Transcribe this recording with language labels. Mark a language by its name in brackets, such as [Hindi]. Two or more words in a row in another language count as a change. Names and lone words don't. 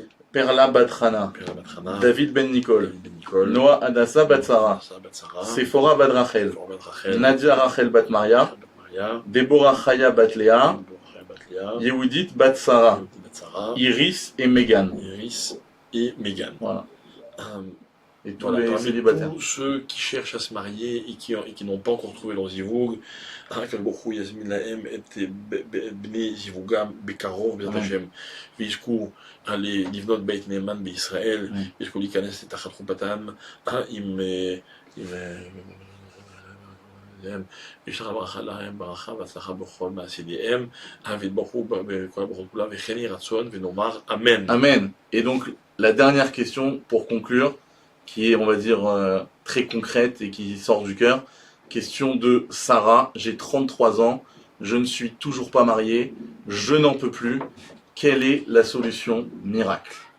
[French] Perla Batrana, David Ben Nicole, Noah Adassa Batsara, Sephora Badrachel, Nadia Rachel Batmaria, Déborah Chaya Batlea, Yehudit Batsara, Iris et Megan. Iris et Megan. Voilà. Et tous Voilà, les parmi célibataires. tous ceux qui cherchent à se marier et qui n'ont pas encore trouvé leur zivug, qu'Akadosh Baruch Hu [Hebrew] יזמין להם את בני זיווגם בקרוב בעזרת Amen. Hashem, ויזכו לבנות בית נאמן בישראל, Amen. ויזכו להיכנס תחת חופתם עם וישלח ברכה להם ברכה והצלחה בכל מעשיהם, ויתברכו בכל הברכות כולם, וכן יהי רצון ונאמר אמן. Amen. [French] Et donc, la dernière question pour conclure, qui est, on va dire, très concrète et qui sort du cœur. Question de Sarah. J'ai 33 ans, je ne suis toujours pas marié, je n'en peux plus. Quelle est la solution miracle?